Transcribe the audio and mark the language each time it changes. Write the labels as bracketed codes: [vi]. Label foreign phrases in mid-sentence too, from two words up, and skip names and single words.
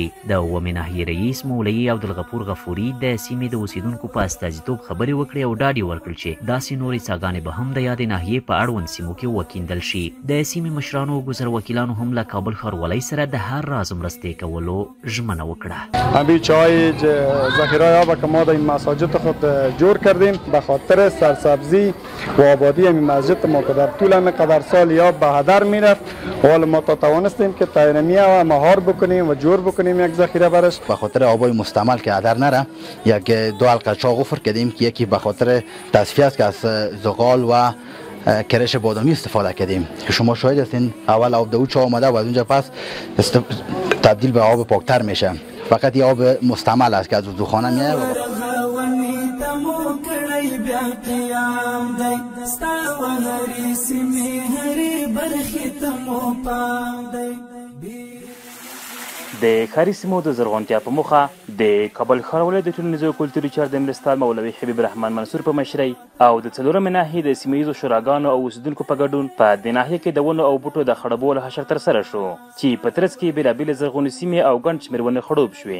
[ps] د اوومې ناحیې رئیس مولوي عبدالغفور غفوري د سیمې د اوسیدونکو په استازیتوب خبرې وکړې او ډاډ یې ورکړ چې داسې نورې څاګانې به هم د یادې ناحیې په اړوند سیمو کې وکیندل شي. د سیمې مشرانو او گذر وکیلانو هم له کابل ښاروالۍ سره د هر راز مرستې کولو ژمنه وکړه. [fa] همین چای ذخیره آب که ما در این مساجد خود جور کردیم به خاطر سرسبزی و آبادی همین مسجد ما که در طول همین قدر سال یا به هدر میرفت حالا ما تا توانستیم که تیرمیه و مهار بکنیم و جور بکنیم یک ذخیره برش. به خاطر آبای مستعمل که هدر نره یک دو حلقه چاق غفر کردیم که یکی به خاطر تصفیه است که از زغال و کرش بادامی استفاده کردیم که شما شاهد هستین. اول آب دو چا آمده و از اونجا پس تبدیل به آب پاکتر میشه. فقط یه آب مستعمل است که از وضوخانه میاد. [ps] د ښاري سیمو د زرغونتیا په موخه د کابل ښاروالۍ د ټولنیزو او کلتوري چارو د مرستیال مولوي حبیب رحمان منصور په مشرۍ او د 4مې ناحیې د سیمه ییزو شوراګانو او اوسیدونکو په ګډون په دې ناحیه کې د ونو او بوټو د خړوبولو حشر ترسره شو چې په ترڅ کې بېلابېلې زرغونې سیمې او ګڼ شمېر ونې خړوب شوې.